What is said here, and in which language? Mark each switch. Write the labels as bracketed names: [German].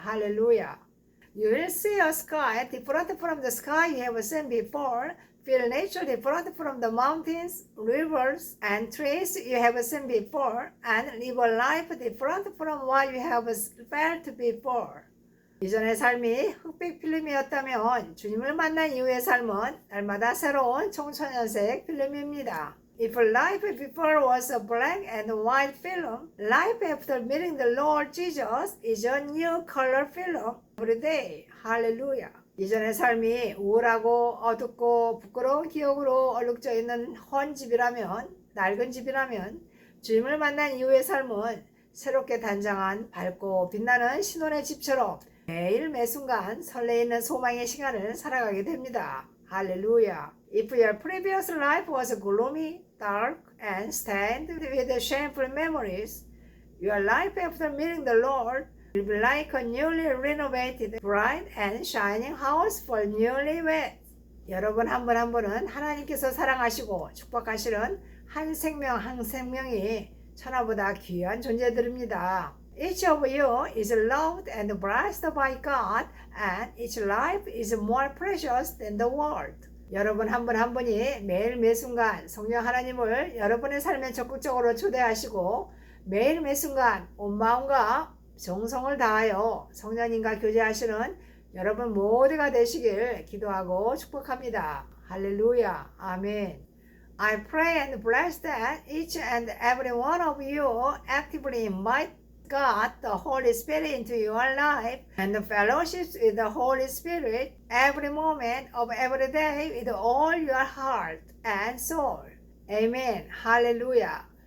[Korean] 할렐루야. [English] You will see a sky different from the sky you have seen before, feel nature different from the mountains, rivers, and trees you have seen before, and live a life different from what you have felt before. [Korean] 이전의 삶이 흑백 필름이었다면 주님을 만난 이후의 삶은 날마다 새로운 청천연색 필름입니다. [English] If life before was a black and white film, life after meeting the Lord Jesus is a new color film every day. [Korean] 할렐루야. 이전의 삶이 우울하고 어둡고 부끄러운 기억으로 얼룩져 있는 헌 집이라면, 낡은 집이라면 주님을 만난 이후의 삶은 새롭게 단장한 밝고 빛나는 신혼의 집처럼 매일 매순간 설레이는 소망의 시간을 살아가게 됩니다. 할렐루야. [English] If your previous life was gloomy, dark, and stained with shameful memories, your life after meeting the Lord will be like a newly renovated, bright and shining house for newlyweds. [Korean] 여러분 한 분 한 분은 하나님께서 사랑하시고 축복하시는 한 생명 한 생명이 천하보다 귀한 존재들입니다. [English] Each of you is loved and blessed by God, and each life is more precious than the world. [Korean] 여러분 한 분 한 분이 매일 매순간 성령 하나님을 여러분의 삶에 적극적으로 초대하시고 매일 매순간 온 마음과 정성을 다하여 성령님과 교제하시는 여러분 모두가 되시길 기도하고 축복합니다. 할렐루야. 아멘. [English] I pray and bless that each and every one of you actively invite God, the Holy Spirit, into your life and the fellowships with the Holy Spirit every moment of every day with all your heart and soul. Amen. Hallelujah.